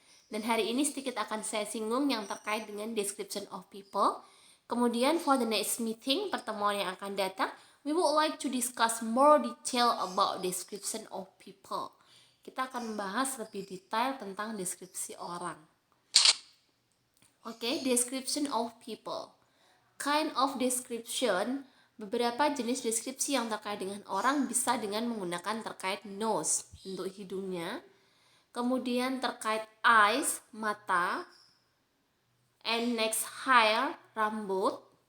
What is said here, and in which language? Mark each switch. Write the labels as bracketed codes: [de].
[id] Dan hari ini sedikit akan saya singgung yang terkait dengan description of people. [en] Kemudian for the next meeting, [id] pertemuan yang akan datang, [en] we would like to discuss more detail about description of people. [id] Kita akan membahas lebih detail tentang deskripsi orang. [en] Oke, description of people. Kind of description, [id] beberapa jenis deskripsi yang terkait dengan orang bisa dengan menggunakan terkait nose, bentuk hidungnya. Kemudian terkait eyes, mata. [en] And next hair, [id] rambut.